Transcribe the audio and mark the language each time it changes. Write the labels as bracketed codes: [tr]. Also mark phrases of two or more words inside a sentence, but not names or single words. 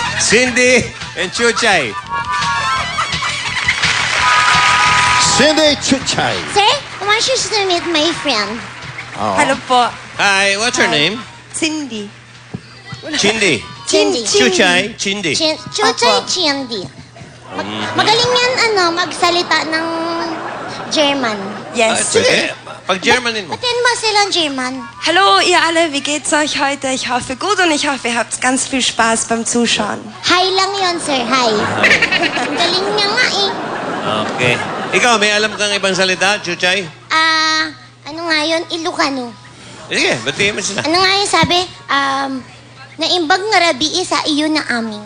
[en] Cindy and Chuchay. Cindy Chuchay. Sir, I want you to meet my friend. Oh. [tl] Hello po. [en] Hi, what's her name? Cindy. Chindi. Chindi. Chuchay, Chindi. Chuchay Chindi. [tl] Magaling yan, magsalita ng German. [en] Yes. [tl] Sige, pag-Germanin mo. Batin mo silang German. [de] Hallo ihr alle, wie geht's euch heute? Ich hoffe gut und ich hoffe, ihr habt ganz viel Spaß beim Zuschauen. [tl] Hi lang yon sir. Hi. Ang galing niya nga eh. [en] Okay. [tl] Ikaw, may alam kang ibang salita, Chuchay? Ano nga yun? Ilocano. Sige, batiin mo sila. Ano nga yun sabi? [ilo] Naimbag nga rabi sa iyo na aming.